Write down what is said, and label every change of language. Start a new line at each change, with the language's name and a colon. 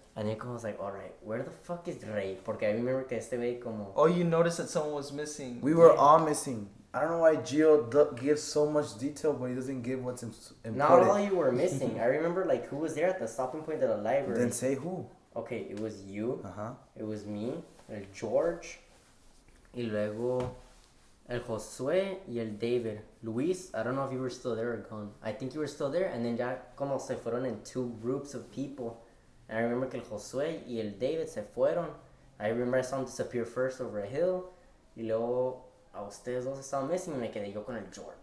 English: and then como I was like, alright, where the fuck is Rey?
Spanish: Porque
English: I remember
Spanish: que este güey como.
English: Oh, you noticed that someone was missing. We were Yeah. all missing. I don't know why Gio gives so much detail, but he doesn't give what's important. Not all you were missing. I remember like who was there at the stopping point of the library. Then say who. Okay, it was you. Uh-huh. It was me,
Spanish: el George, y luego el Josué y el David.
English: Luis, I don't know if you were still there or gone. I think you were still there, and then
Spanish: ya como se fueron
English: in two groups of people. And I remember
Spanish: que el Josué y el David se fueron.
English: I remember I saw them disappear first over a hill,
Spanish: y luego a ustedes dos estaban missing y me quedé yo con el George.